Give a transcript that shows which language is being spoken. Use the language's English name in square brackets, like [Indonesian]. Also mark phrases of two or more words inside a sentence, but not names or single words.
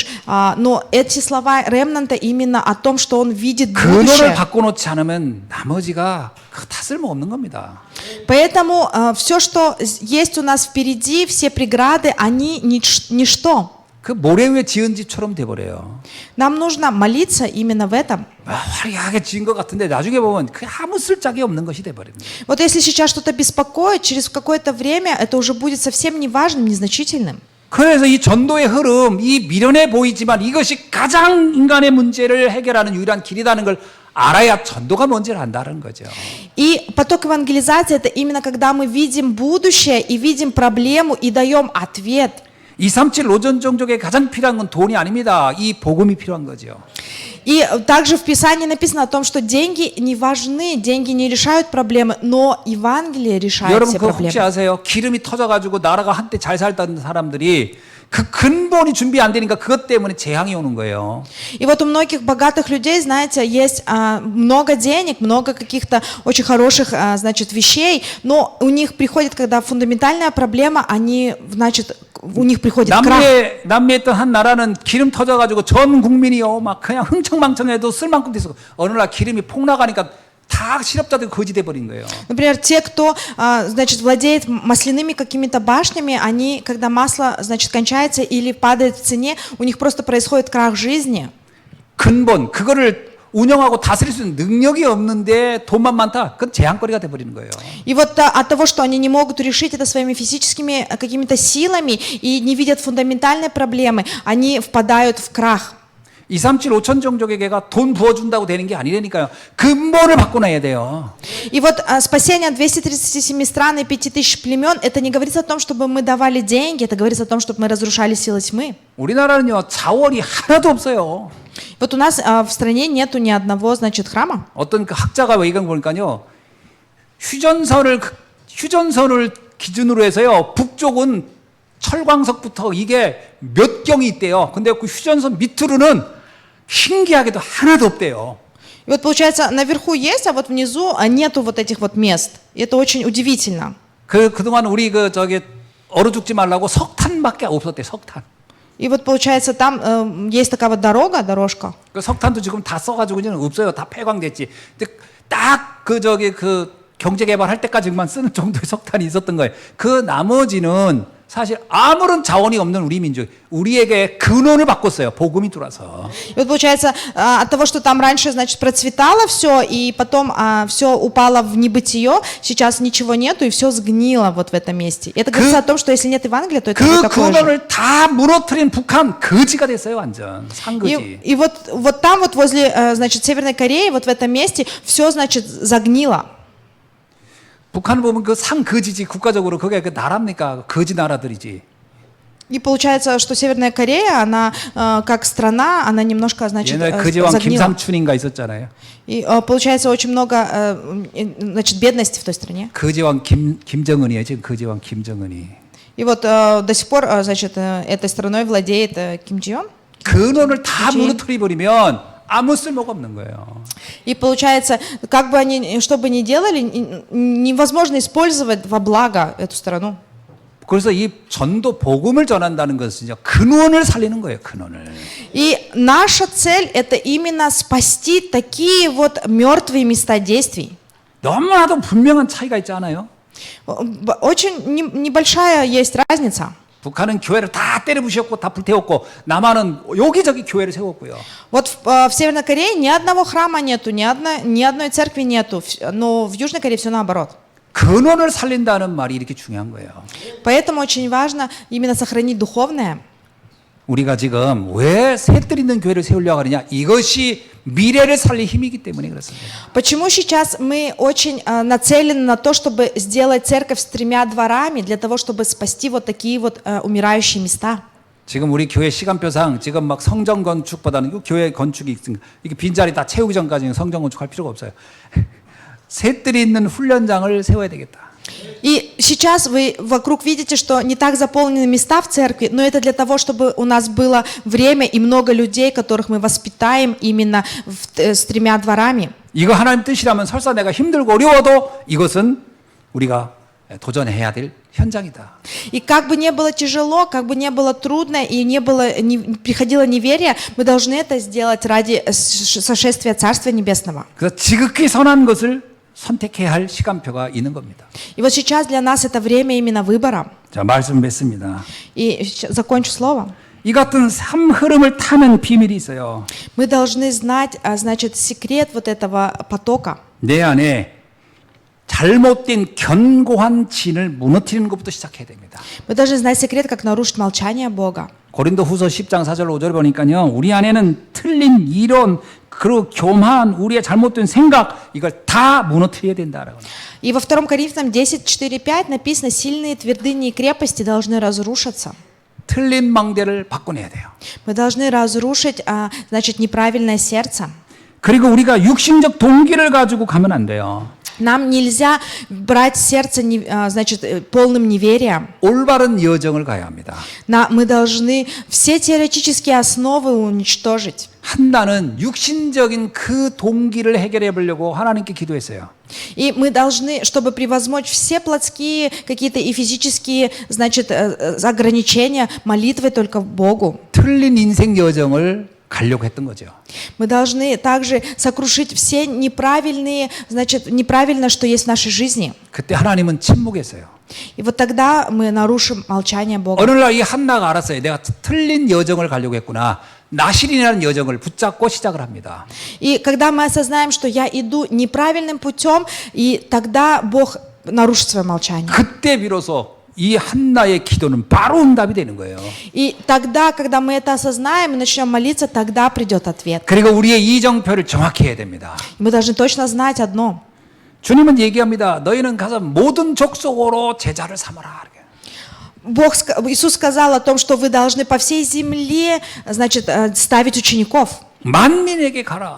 [Russian] Но эти слова ремнанта именно о том, что он видит [Korean] 근원을 [Russian] будущее. [Korean] 바꿔놓지 않으면 나머지가 다 쓸모없는 겁니다. [Russian] Поэтому все, что есть у нас впереди, все преграды, они ничто. [Korean] 그 모래 위에 지은 집처럼 돼버려요. [Russian] Нам нужно молиться именно в этом. [Korean] 화려하게 지은 것 같은데 나중에 보면 그 아무 쓸짝이 없는 것이 돼버립니다. [Russian] Вот если сейчас что-то беспокоит, через какое-то время это уже будет совсем неважным, незначительным. [Korean] 그래서 이 전도의 흐름, 이 미련해 보이지만 이것이 가장 인간의 문제를 해결하는 유일한 길이라는 걸 알아야 전도가 뭔지를 안다는 거죠. [Russian] И поток евангелизации – это именно когда мы видим будущее и видим проблему и даем ответ. [Korean] 237 노전 종족에 가장 필요한 건 돈이 아닙니다. 이 복음이 필요한 거죠. [Russian] И также в Писании написано о том, что деньги не важны, деньги не решают проблемы, но Евангелие решает [Korean] 여러분 [Russian] все [Korean] 그거 혹시 [Russian] проблемы. [Korean] 아세요? 기름이 터져가지고 나라가 한때 잘 살던 사람들이 그 근본이 준비 안 되니까 그것 때문에 재앙이 오는 거예요. [Russian] И вот у многих богатых людей, знаете, есть много денег, много каких-то очень хороших, значит, вещей, но у них приходит, когда фундаментальная проблема, они, значит, у них приходит крах. [Korean] 남미에 있던 한 나라는 기름 터져가지고 전 국민이요 막 그냥 흥청망청해도 쓸 만큼 됐어. 어느 날 기름이 폭 나가니까 다 실업자들 거지 돼 버린 거예요. [Russian] Например, те, кто, значит, владеет масляными какими-то башнями, они, когда масло, значит, кончается или падает в цене, у них просто происходит крах жизни. [Korean] 근본 그거를 운영하고 다스릴 수 있는 능력이 없는데 돈만 많다. 그건 재앙거리가 돼 버리는 거예요. [Russian] И вот от того, что они не могут решить это своими физическими какими-то силами и не видят фундаментальной проблемы, они впадают в крах. [Korean] 237 5천 종족에게가 돈 부어준다고 되는 게 아니라니까요. 근본을 바꿔놔야 돼요. [Russian] И вот спасение 237 стран и 5000 племен, это не говорится о том, чтобы мы давали деньги, это говорится о том, чтобы мы разрушали силы тьмы. [Korean] 우리나라는요 자원이 하나도 없어요. [Russian] Вот у нас в стране нету ни одного, значит, храма. [Korean] 어떤 그 학자가 얘기한 거 보니까요. 휴전선을 기준으로 해서요. 북쪽은 철광석부터 이게 몇 경이 있대요. 근데 그 휴전선 밑으로는 신기하게도 하나도 없대요. [Russian] И вот получается, наверху есть, а вот внизу нету вот этих вот мест. И это очень удивительно. [Korean] 그동안 우리 얼어 죽지 말라고 석탄밖에 없었대, 석탄. [Russian] И вот получается, там есть такая вот дорожка. [Korean] 그 석탄도 지금 다 써가지고 이제는 없어요. 다 폐광됐지. 근데 딱 그 경제 개발할 때까지만 쓰는 정도의 석탄이 있었던 거예요. 그 나머지는 사실 아무런 자원이 없는 우리 민족, 우리에게 근원을 바꿨어요. 복음이 들어와서. [Russian] И вот получается, от того, что там раньше, значит, процветало все, и потом все упало в небытие, сейчас ничего нету, и все сгнило вот в этом месте. И это говорится о том, что если нет Евангелия, то это [Korean] 그 [Russian] будет такое же. [Korean] 근원을 다 무너뜨린 북한 거지가 됐어요, 완전 상거지. [Russian] И вот там вот возле, значит, Северной Кореи, вот в этом месте, все, значит, загнило. [Korean] 북한을 보면 그 상거지지 국가적으로 그게 그 나라입니까? 거지 나라들이지. [Russian] И получается, что Северная Корея, она как страна, она немножко, значит, [Korean] 옛날 거지왕 [Russian] загнила. [Korean] 김삼춘인가 있었잖아요. [Russian] И получается очень много, значит, бедности в той стране. [Korean] 거지왕 김정은이에요. 지금 거지왕 김정은이. [Russian] И вот до сих пор, значит, этой страной владеет Ким Чен Ын. [Korean] 근원을 다 [Russian] людей. [Korean] 무너뜨려 버리면 아무 쓸모가 없는 거예요. [Russian] И получается, как бы они, что бы ни делали, невозможно использовать во благо эту страну. [Korean] 그래서 이 전도 복음을 전한다는 것은요, 근원을 살리는 거예요, 근원을. [Russian] И наша цель это именно спасти такие вот мертвые места действий. [Korean] 너무나도 분명한 차이가 있지 않아요? [Russian] Очень небольшая есть разница. [Korean] 북한은 교회를 다 때려부셨고 다 불태웠고 남한은 여기저기 교회를 세웠고요. [Russian] Вот в Северной Корее ни одного храма нету, ни одной церкви нету, но в Южной Корее все наоборот. [Korean] 근원을 살린다는 말이 이렇게 중요한 거예요. [Russian] Поэтому очень важно именно сохранить духовное. [Korean] 우리가 지금 왜 셋들 있는 교회를 세우려고 하느냐? 이것이 미래를 살릴 힘이기 때문에 그렇습니다. [Russian] Почему сейчас мы очень нацелены на то, чтобы сделать церковь с 3 дворами, для того, чтобы спасти вот такие вот умирающие места? [Korean] 지금 우리 교회 시간표상 지금 막 성전 건축보다는 이 교회 건축이 있으니까 이게 빈자리 다 채우기 전까지는 성전 건축할 필요가 없어요. 셋들이 있는 훈련장을 세워야 되겠다. [Russian] И сейчас вы вокруг видите, что не так заполнены места в церкви, но это для того, чтобы у нас было время и много людей, которых мы воспитаем именно с 3 дворами. [Korean] 이거 하나님 뜻이라면 설사 내가 힘들고 어려워도 이것은 우리가 도전해야 될 현장이다. [Russian] И как бы не было тяжело, как бы не было трудно и не приходило неверие, мы должны это сделать ради сошествия Царствия Небесного. [Korean] 그래서 지극히 선한 것을 선택해야 할 시간표가 있는 겁니다. [Russian] И вот сейчас для нас это время именно выбора. [Korean] 자, 말씀 맺습니다. [Russian] И закончу слово. [Korean] 이 같은 삶 흐름을 타는 비밀이 있어요. [Russian] Мы должны знать, значит, секрет вот этого потока. [Korean] 내 안에 잘못된 견고한 진을 무너뜨리는 것부터 시작해야 됩니다. [Russian] Мы должны знать секрет, как нарушить молчание Бога. [Korean] 고린도 후서 10장 4절 5절 보니까요. 우리 안에는 틀린 이론, 그리고 교만, 우리의 잘못된 생각 이걸 다 무너뜨려야 된다라고. [Russian] И во 2 Коринфянам 10, 4, 5 написано, сильные твердыни и крепости должны разрушиться. [Korean] 틀린 망대를 바꿔내야 돼요. [Russian] Мы должны разрушить, значит, неправильное сердце. [Korean] 그리고 우리가 육신적 동기를 가지고 가면 안 돼요. [Russian] Нам нельзя брать сердце, значит, полным неверием. [Korean] 올바른 여정을 가야 합니다. [Russian] Мы должны все теоретические основы уничтожить. [Korean] 한나는 육신적인 그 동기를 해결해 보려고 하나님께 기도했어요. [Russian] И мы должны, чтобы превозмочь все плотские какие-то и физические, значит, ограничения, молитвой только Богу. [Korean] 틀린 인생 여정을 가려고 했던 거죠. [Russian] Мы должны также сокрушить все неправильные, значит, неправильно, что есть в нашей жизни. [Korean] 그때 하나님은 침묵했어요. [Russian] И вот тогда мы нарушим молчание Бога. [Korean] 어느 날 이 한나가 알았어요. 내가 틀린 여정을 가려고 했구나. 나실이라는 여정을 붙잡고 시작을 합니다. [Russian] И когда мы осознаем, что я иду неправильным путем, и тогда Бог нарушит свое молчание. [Korean] 그때 비로소 이 한나의 기도는 바로 응답이 되는 거예요. [Russian] И тогда, когда мы это осознаем и начнем молиться, тогда придет ответ. [Korean] 그리고 우리의 이정표를 정확히 해야 됩니다. [Russian] Мы должны точно знать одно. [Korean] 주님은 얘기합니다. 너희는 가서 모든 족속으로 제자를 삼아라. [Russian] Иисус сказал о том, что вы должны по всей земле, значит, ставить учеников. [Korean] 만민에게 가라.